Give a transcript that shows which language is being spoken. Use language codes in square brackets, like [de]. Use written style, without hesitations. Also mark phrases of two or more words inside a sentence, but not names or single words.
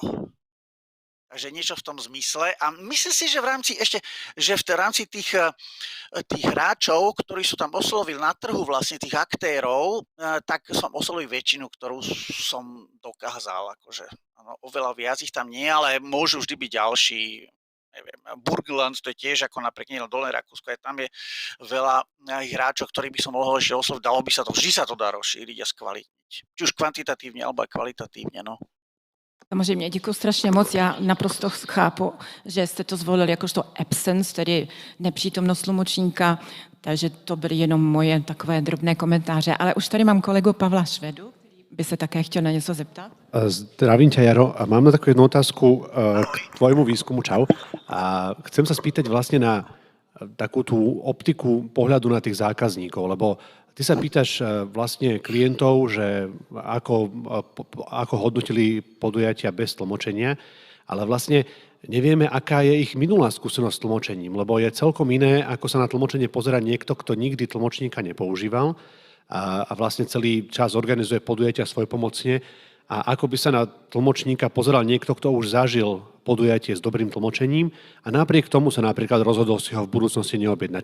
[sk] Takže niečo v tom zmysle. A myslím si, že v rámci tých hráčov, ktorí sú tam oslovil na trhu, vlastne tých aktérov, tak som oslovil väčšinu, ktorú som dokázal. Akože, ano, oveľa viac ich tam nie, ale môžu vždy byť ďalší. Neviem, Burgenland, to je tiež ako napríklad Dolné Rakúsko, aj tam je veľa hráčov, ktorých by som mohol ešte osloviť. Dalo by sa to, vždy sa to dá rozšíriť a skvalitniť. Či už kvantitatívne, alebo aj kvalitatívne, no. [cs] Samozřejmě, děkuji strašně moc. Já naprosto chápu, že jste to zvolili jakožto absence, tedy nepřítomnost tlumočníka, takže to byly jenom moje takové drobné komentáře. Ale už tady mám kolegu Pavla Švedu, který by se také chtěl na něco zeptat. [sk] Zdravím ťa, Jaro. A mám na takú jednu otázku k tvojmu výskumu. Čau. A chcem sa spýtať vlastne na takú tú optiku pohľadu na tých zákazníkov, lebo ty sa pýtaš vlastne klientov, že ako hodnotili podujatia bez tlmočenia, ale vlastne nevieme, aká je ich minulá skúsenosť s tlmočením, lebo je celkom iné, ako sa na tlmočenie pozerá niekto, kto nikdy tlmočníka nepoužíval a vlastne celý čas organizuje podujatia svojpomocne a ako by sa na tlmočníka pozeral niekto, kto už zažil podujatie s dobrým tlmočením a napriek tomu sa napríklad rozhodol si ho v budúcnosti neobjednať.